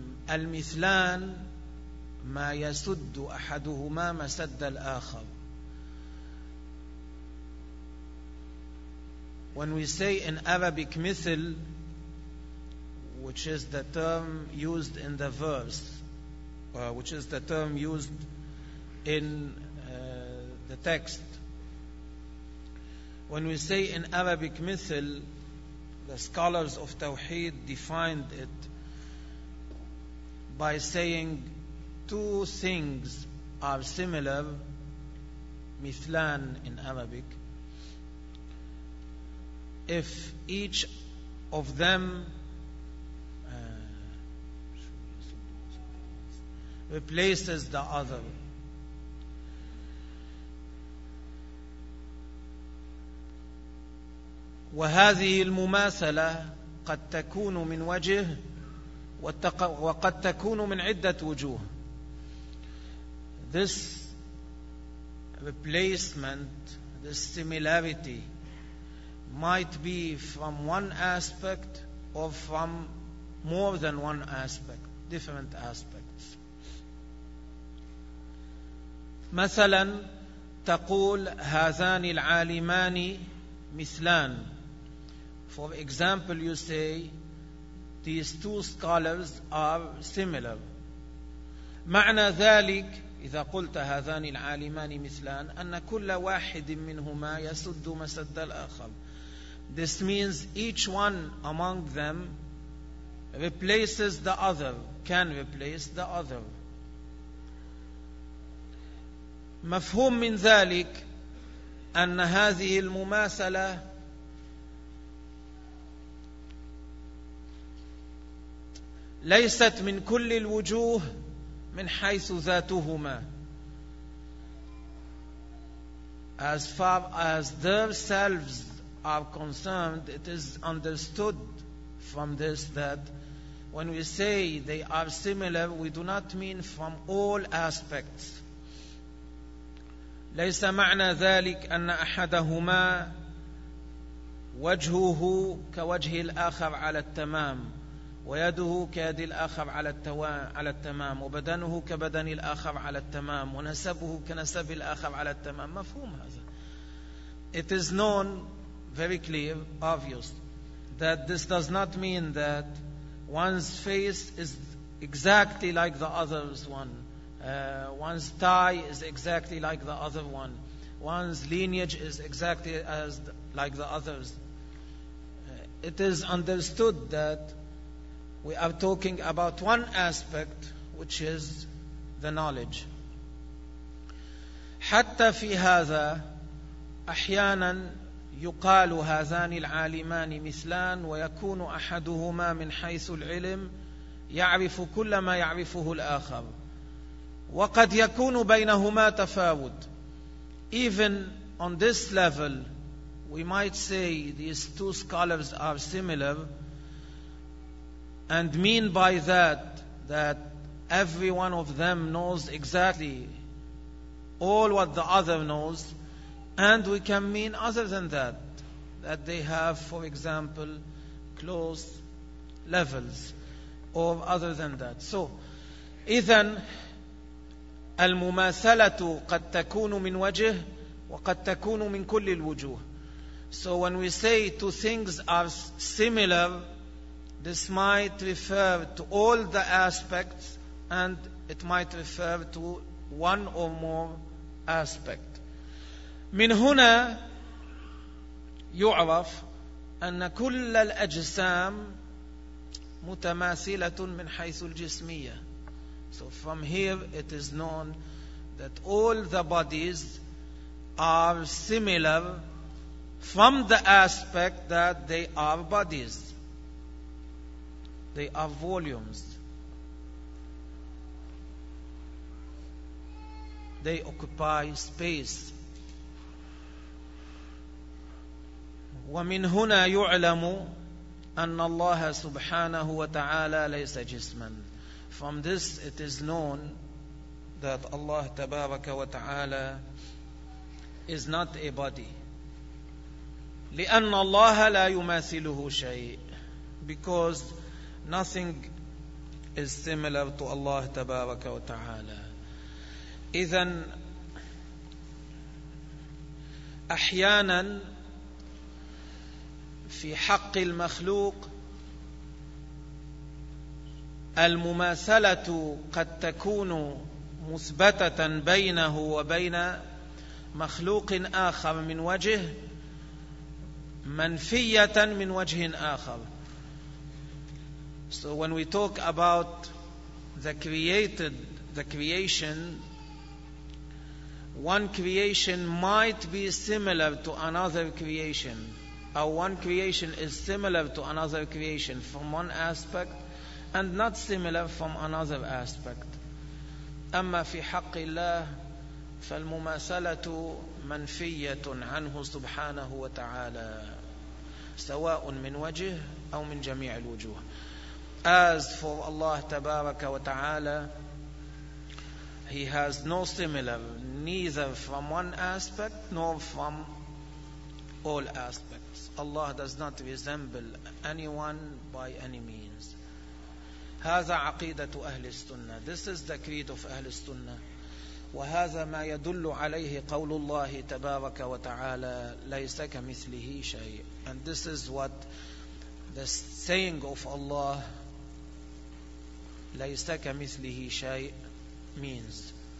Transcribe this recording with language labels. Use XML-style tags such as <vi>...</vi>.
<ar>المثلان ما يسد أحدهما مسد الآخر.</ar> <en>When we say in Arabic مثل, which is the term used in the verse, which is the term used in the text, when we say in Arabic مثل, the scholars of Tawheed defined it by saying two things are similar, مثلان in Arabic, if each of them replaces the other.</en> <ar>وهذه المماثلة قد تكون من وجه وقد تكون من عدة وجوه.</ar> <en>This replacement, this similarity might be from one aspect or from more than one aspect, different aspects.</en> <ar>مثلا تقول هذان العالمان مثلان.</ar> <en>For example, you say these two scholars are similar.</en> <ar>معنى ذلك إذا قلت هذان العالمان مثلان أن كل واحد منهما يسد مسد الآخر.</ar> <en>This means each one among them replaces the other, can replace the other.</en> <ar>مفهوم من ذلك أن هذه المماثلة ليست من كل الوجوه من حيث ذاتهما.</ar> <en>As far as themselves are concerned, it is understood from this that when we say they are similar, we do not mean from all aspects.</en> <ar>ليس معنى ذلك أن أحدهما وجهه كوجه الآخر على التمام ويده كيد الآخر على التمام وبدنه كبدن الآخر على التمام ونسبه كنسب الآخر على التمام. مفهوم هذا.</ar> <en>It is known, very clear, obvious, that this does not mean that one's face is exactly like the other's one, one's tie is exactly like the other one, one's lineage is exactly as like the others. It is understood that we are talking about one aspect, which is the knowledge.</en> <ar>حتى في هذا أحياناً يقال هذان العالمان مثلان، ويكون أحدهما من حيث العلم يعرف كل ما يعرفه الآخر، وقد يكون بينهما تفاوت.</ar> <en>Even on this level, we might say these two scholars are similar, and mean by that that every one of them knows exactly all what the other knows. And we can mean other than that, that they have, for example, close levels, or other than that. So,</en> <ar>إذن المماثلة قد تكون من وجه وقد تكون من كل الوجوه.</ar> <en>So when we say two things are similar, this might refer to all the aspects, and it might refer to one or more aspects. من هنا يعرف أن كل الأجسام متماثلة من حيث الجسمية. So from here it is known that all the bodies are similar from the aspect that they are bodies. They are volumes. They occupy space.</en> <ar>ومن هنا يعلم أن الله سبحانه وتعالى ليس جسما.</ar> <en>From this it is known that Allah</en> <ar>تبارك وتعالى</ar> <en>is not a body.</en> <ar>لأن الله لا يماثله شيء.</ar> <en>Because nothing is similar to Allah</en> <ar>تبارك وتعالى. إذن أحيانا في حق المخلوق المماثلة قد تكون مثبتة بينه وبين مخلوق آخر من وجه، منفية من وجه آخر.</ar> <en>So when we talk about the creation, one creation might be similar to another creation. Or one creation is similar to another creation from one aspect and not similar from another aspect.</en> <ar>أما في حق الله فالمماثلة منفية عنه سبحانه وتعالى سواء من وجه أو من جميع الوجوه.</ar> <en>As for Allah</en> <ar>تبارك وتعالى,</ar> <en>He has no similar neither from one aspect nor from all aspects. Allah does not resemble anyone by any means.</en> <ar>هذا عقيدة أهل السنة.</ar> <en>This is the creed of أهل السنة.</en> <ar>وهذا ما يدل عليه قول الله تبارك وتعالى ليس كمثله شيء.</ar> <en>And this is what the saying of Allah</en> <ar>ليس كمثله شيء</ar> <en>means.</en>